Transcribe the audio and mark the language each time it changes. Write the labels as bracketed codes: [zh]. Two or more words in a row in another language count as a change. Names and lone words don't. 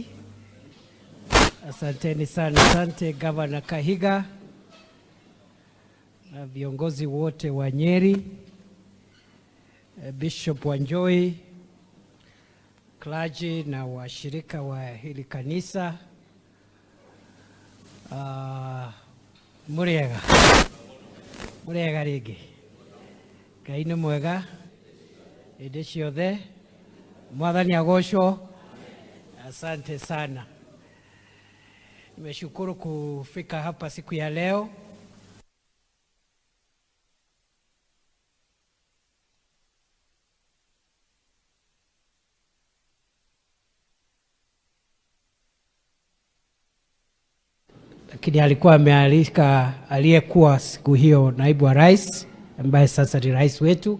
[sw] Asanteni sana. Asante Governor Kahiga na viongozi wote wa Nyeri, Bishop Wanjoi, clergy na washirika wa hili kanisa. [ki] Muriega rigi Ngai mwega hĩndĩ ciothe. Mwathani agocwo. [sw] Asante sana. Nimeshukuru kufika hapa siku ya leo. Lakini alikuwa amealika aliyekuwa siku hiyo naibu wa rais ambaye sasa ni rais wetu.